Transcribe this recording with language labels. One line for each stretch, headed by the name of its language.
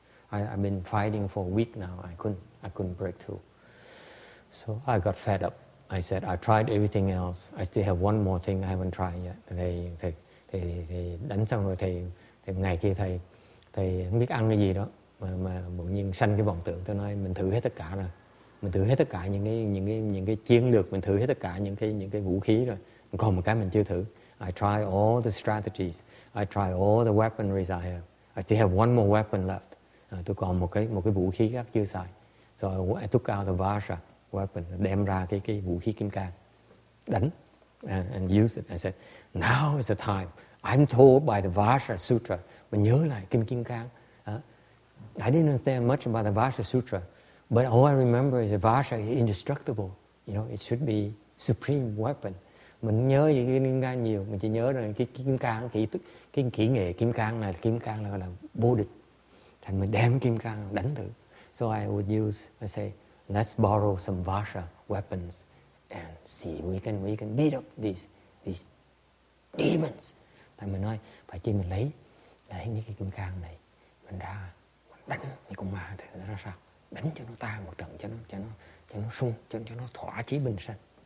English: I've been fighting for a week now. I couldn't break through. So I got fed up. I said, I tried everything else. I still have one more thing I haven't tried yet.
Vietnamese: Thầy đánh xong rồi thầy ngày kia thầy không biết ăn cái gì đó mà bỗng nhiên sanh cái vọng tưởng. Tôi nói mình thử hết tất cả rồi. Mình thử hết tất cả những cái chiến lược, mình thử hết tất cả những cái vũ khí rồi. Còn một cái mình chưa thử.
English: I tried all the strategies. I tried all the weaponries I have. I still have one more weapon left.
Vietnamese: Tôi còn một cái vũ khí khác chưa xài.
English: So I took out the Vajra weapon,
Vietnamese: đem ra cái vũ khí kim cang, đánh
English: and use it. I said, now is the time. I'm told by the Vajra Sutra.
Vietnamese: Mình nhớ lại kinh kim cang.
English: I didn't understand much about the Vajra Sutra, but all I remember is the Vajra is indestructible. You know, it should be supreme weapon.
Vietnamese: Mình nhớ những cái kim cang nhiều, mình chỉ nhớ rồi cái kim cang, cái kỹ nghệ kim cang là là vô địch. Thành mình đem kim cang đánh thử.
English: So I would say, let's borrow some Vajra weapons and see we can beat up these demons.
Vietnamese: Tại mình nói phải chi mình lấy những cái kim cang này mình ra mình đánh những con ma thì nó ra sao, đánh cho nó tan một trận, cho nó sung, cho nó thỏa chí bình sanh.